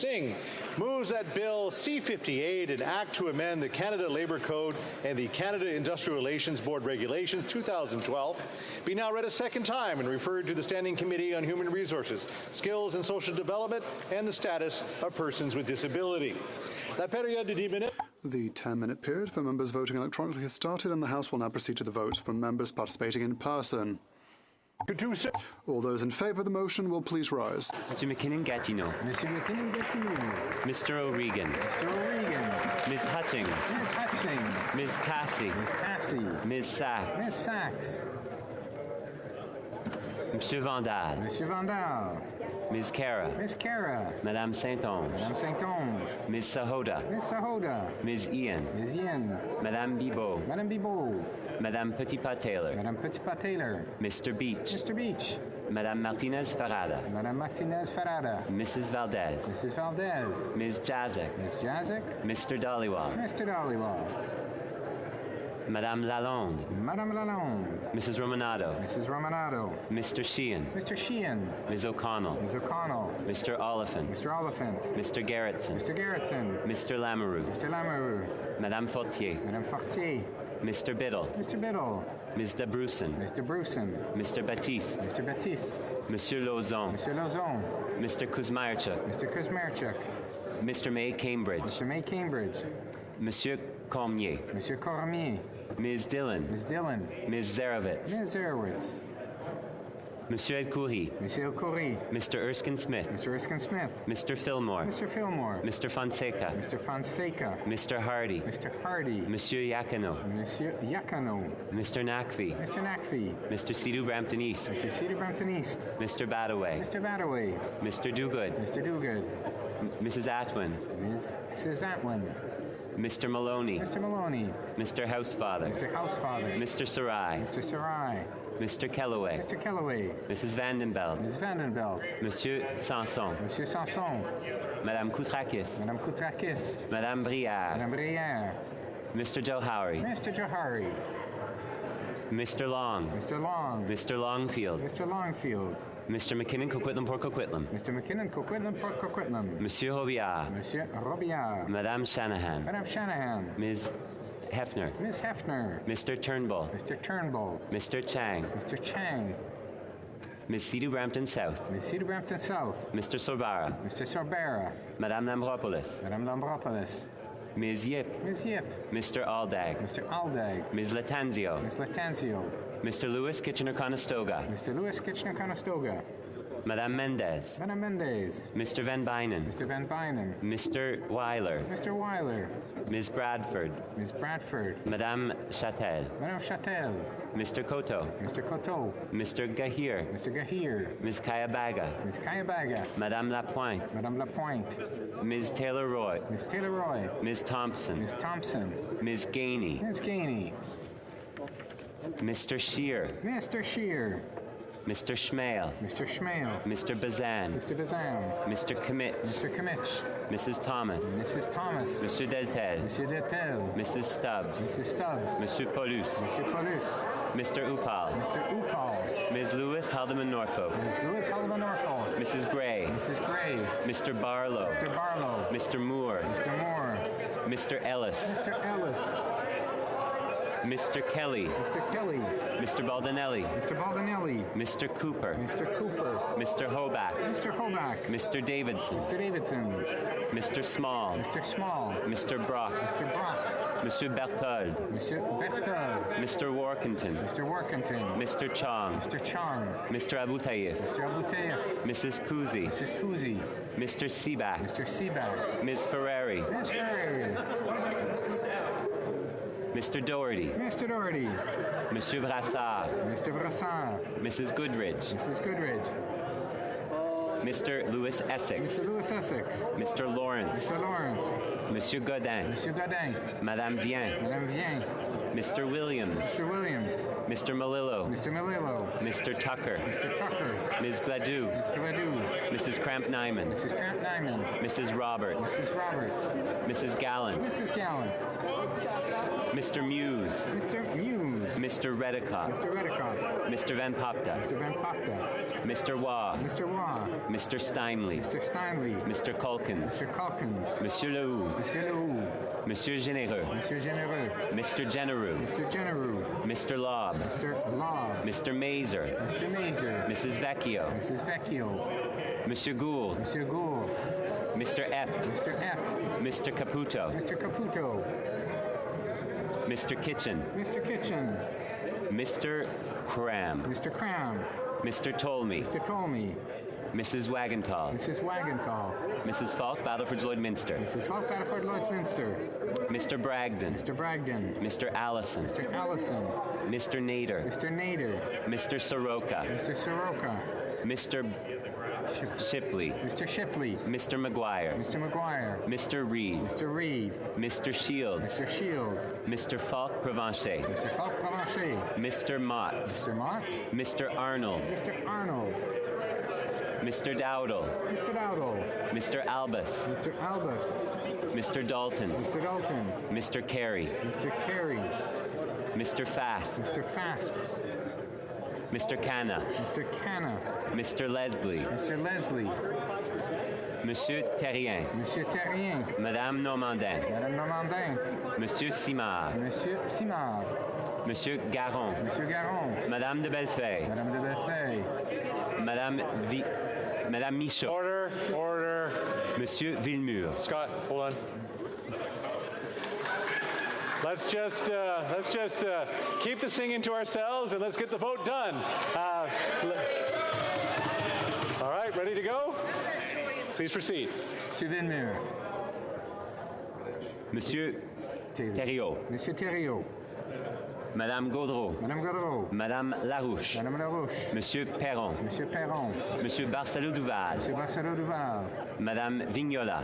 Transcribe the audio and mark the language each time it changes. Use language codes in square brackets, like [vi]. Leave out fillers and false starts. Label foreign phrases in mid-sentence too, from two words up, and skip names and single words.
[en] Ng, moves that Bill C-58, an act to amend the Canada Labour Code and the Canada Industrial Relations Board Regulations 2012, be now read a second time and referred to the Standing Committee on Human Resources, Skills and Social Development and the Status of Persons with Disability. [fr] La période de 10 minutes. [en] The 10-minute period for members voting electronically has started, and the House will now proceed to the vote for members participating in person. All those in favour of the motion will please rise. Mr. McKinnon-Gatineau. Mr. McKinnon-Gatineau. Mr. O'Regan. Mr. O'Regan. Ms. Hutchings. Ms. Hutchings. Ms. Tassie. Ms. Tassie. Ms. Sachs. Ms. Sachs. Monsieur Vandal. Monsieur Vandal. Ms. Cara. Ms. Cara. Madame Saint-Onge. Madame Saint-Onge. Ms. Sahoda. Ms. Sahoda. Ms. Ian. Ms. Ian. Madame Bibeau. Madame Bibeau. Madame Petitpas-Taylor. Madame Petitpas-Taylor. Mr. Beach. Mr. Beach. Madame Martinez-Farada. Madame Martinez-Farada. Mrs. Valdez. Mrs. Valdez. Ms. Jazik. Ms. Jazik. Mr. Dhaliwal. Mr. Dhaliwal. Madame Lalonde. Madame Lalonde. Mrs. Romanado. Mrs. Romanado. Mr. Sheehan. Mr. Sheehan. Ms. O'Connell. Ms. O'Connell. Mr. Oliphant. Mr. Oliphant. Mr. Garrettson. Mr. Garrettson. Mr. Lamoureux. Mr. Lamoureux. Madame Fortier. Madame Fortier. Mr. Biddle. Mr. Biddle. Ms. Dabrusin. Mr. Bruson. Mr. Baptiste. Mr. Baptiste. Monsieur Lauzon. Mr. Lauzon. Mr. Kuzmierczuk. Mr. Kuzmierczuk. Mr. May Cambridge. Mr. May Cambridge. Monsieur Cormier. Monsieur Cormier. Ms. Dillon. Ms. Dillon. Ms. Zarowitz. Ms. Zarowitz. Monsieur El-Khoury. Monsieur El-Khoury. Mr. Erskine Smith. Mr. Erskine Smith. Mr. Fillmore. Mr. Fillmore. Mr. Fonseca. Mr. Fonseca. Mr. Hardy. Mr. Hardy. Monsieur Yakano. Monsieur Yakano. Mr. Nakvi. Mr. Nakvi. Mr. Sidhu Brampton East. Mr. Cedar Brampton East. Mr. Badaway. Mr. Badaway. Mr. Dogood. Mr. Dogood. Mrs. Atwin. Mrs. Atwin. Mr. Maloney. Mr. Maloney. Mr. Housefather. Mr. Housefather. Mr. Sarai. Mr. Sarai. Mr. Kellaway. Mr. Kellaway. Mrs. Vandenbelt. Ms. Vandenbelt. Monsieur Sanson. Monsieur Sanson. Madame Koutrakis. Madame Koutrakis. Madame Brière. Madame Brière. Mr. Johari. Mr. Johari. Mr. Long. Mr. Long. Mr. Longfield. Mr. Longfield. Mr. McKinnon, Coquitlam, Port Coquitlam. Mr. McKinnon, Coquitlam, Port Coquitlam. Monsieur Robillard. Monsieur Robillard. Madame Shanahan. Madame Shanahan. Ms. Hefner. Ms. Hefner. Mr. Turnbull. Mr. Turnbull. Mr. Chang. Mr. Chang. Ms. Sidhu Brampton South. Ms. Cedar Brampton South. Mr. Sorbara. Mr. Sorbera. Madame Lambropoulos. Madame Lambropoulos. Ms. Yip. Ms. Yip. Mr. Aldag. Mr. Aldag. Ms. Latanzio. Ms. Latanzio. Mr. Lewis Kitchener-Conestoga. Mr. Lewis Kitchener-Conestoga. Madame Mendez. Madame Mendez. Mr. Van Bynen. Mr. Van Bynen. Mr. Weiler. Mr. Weiler. Ms. Bradford. Ms. Bradford. Madame Chatel. Madame Chatel. Mr. Koto. Mr. Koto. Mr. Gahir. Mr. Gahir. Ms. Kayabaga. Ms. Kayabaga. Madame Lapointe. Madame Lapointe. Ms. Taylor-Roy. Ms. Taylor-Roy. Ms. Thompson. Ms. Thompson. Ms. Gainey. Ms. Gainey. Mr. Shear. Mr. Shear. Mr. Schmale. Mr. Schmale. Mr. Bazan. Mr. Bazan. Mr. Kimmich. Mr. Kimmich. Mrs. Thomas. Mrs. Thomas. Monsieur Deltel. Monsieur Deltel. Mrs. Stubbs. Mrs. Stubbs. Monsieur Paulus. Monsieur Paulus. Mr. Upal. Mr. Upal. Ms. Lewis Haldeman Norfolk. Ms. Lewis Haldeman Norfolk. Mrs. Gray. Mrs. Gray. Mr. Barlow. Mr. Barlow. Mr. Moore. Mr. Moore. Mr. Ellis. Mr. Ellis. Mr. Kelly. Mr. Kelly. Mr. Baldinelli. Mr. Baldinelli. Mr. Cooper. Mr. Cooper. Mr. Hoback. Mr. Hoback. Mr. Davidson. Mr. Davidson. Mr. Small. Mr. Small. Mr. Brock. Mr. Brock. Monsieur Berthold. Monsieur Berthold. Mr. Workington. Mr. Workington. Mr. Chong. Mr. Chong. Mr. Abutayev. Mr. Abutayev. Mrs. Kuzi. Mrs. Kuzi. Mr. Seaback. Mr. Seaback. Ms. Ferrari. Ms. Ferrari. Mr. Doherty. Mr. Doherty. Monsieur Brassard. Mr. Brassard. Mrs. Goodridge. Mrs. Goodridge. Mr. Louis Essex. Mr. Louis Essex. Mr. Lawrence. Mr. Lawrence. Monsieur Godin. Monsieur Godin. Madame Vien. Madame Vien. Mr. Williams. Mr. Williams. Mr. Malillo. Mr. Malillo. Mr. Tucker. Mr. Tucker. Ms. Gladue. Mr. Gladue. Mrs. Cramp-Nyman. Mrs. Cramp-Nyman. Mrs. Roberts. Mrs. Roberts. Mrs. Gallant. Mrs. Gallant. Mr. Muse. Mr. Muse. Mr. Redicott. Mr. Redicott. Mr. Van Popta. Mr. Van Popta. Mr. Waugh. Mr. Waugh. Mr. Steinley. Mr. Steinley. Mr. Culkins. Mr. Calkins. Monsieur Lehoux. Monsieur Lehoux. Monsieur Généreux. Monsieur Généreux. Mr. Genereux. Mr. Genereux. Mr. Lobb. Mr. Lobb. Mr. Mazer. Mr. Mazer. Mrs. Vecchio. Mrs. Vecchio. Monsieur Gould. Monsieur Gould. Mr. F. Mr. F. Mr. Caputo. Mr. Caputo. Mr. Kitchen. Mr. Kitchen. Mr. Cram. Mr. Cram. Mr. Tolmie. Mr. Tolmie. Mrs. Wagentall. Mrs. Wagentall. Mrs. Falk, Battleford Lloydminster. Mrs. Falk, Battleford Lloydminster. Mr. Bragdon. Mr. Bragdon. Mr. Allison. Mr. Allison. Mr. Nader. Mr. Nader. Mr. Soroka. Mr. Soroka. Mr. Shipley. Mr. Shipley. Mr. McGuire. Mr. McGuire. Mr. Reed. Mr. Reed. Mr. Shields. Mr. Shields. Mr. Falk Provencher. Mr. Falk Provencher. Mr. Motts. Mr. Motts. Mr. Arnold. Mr. Arnold. Mr. Dowdle. Mr. Dowdle. Mr. Albus. Mr. Albus. Mr. Dalton. Mr. Dalton. Mr. Carey. Mr. Carey. Mr. Fast. Mr. Fast. Mr. Canna. Mr. Canna. Mr. Leslie. Mr. Leslie. Monsieur Terrien. Monsieur Terrien. Madame Normandin. Madame Normandin. Monsieur Simard. Monsieur Simard. Monsieur Garon. Monsieur Garon. Madame de Bellefeuille. Madame de Bellefeuille. Madame Michaud. Order. Monsieur Villemur. Scott, hold on. Let's just keep the singing to ourselves and let's get the vote done. All right, ready to go? Please proceed. Monsieur Villemur. Monsieur Thériault. Monsieur Thériault. Madame Gaudreau. Madame Gaudreau. Madame Larouche. Madame Larouche. Monsieur Perron. Monsieur Perron. Monsieur Barcelo-Duval. Monsieur Barcelo-Duval. Madame Vignola.